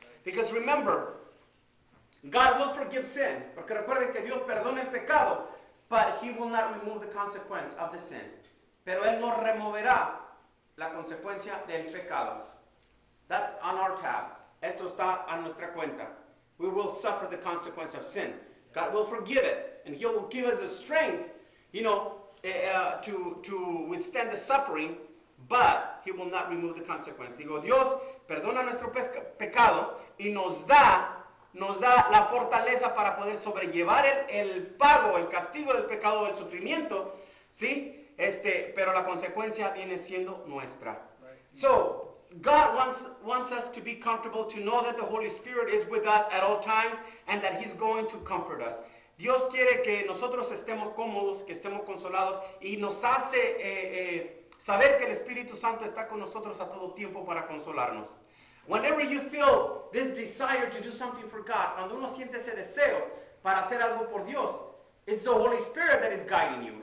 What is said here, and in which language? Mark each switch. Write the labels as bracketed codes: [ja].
[en] Because remember, God will forgive sin. [es] Porque recuerden que Dios perdona el pecado, [en] but He will not remove the consequence of the sin. [es] Pero Él no removerá la consecuencia del pecado. [en] That's on our tab. [es] Eso está a nuestra cuenta. [en] We will suffer the consequence of sin. God will forgive it, and He will give us the strength, to withstand the suffering, but He will not remove the consequence. [es] Dios perdona nuestro pecado y nos da la fortaleza para poder sobrellevar el pago, el castigo del pecado, el sufrimiento, ¿sí? Pero la consecuencia viene siendo nuestra. [en] So, God wants us to be comfortable, to know that the Holy Spirit is with us at all times and that He's going to comfort us. [es] Dios quiere que nosotros estemos cómodos, que estemos consolados y nos hace saber que el Espíritu Santo está con nosotros a todo tiempo para consolarnos. [en] Whenever you feel this desire to do something for God, [es] cuando uno siente ese deseo para hacer algo por Dios, [en] it's the Holy Spirit that is guiding you.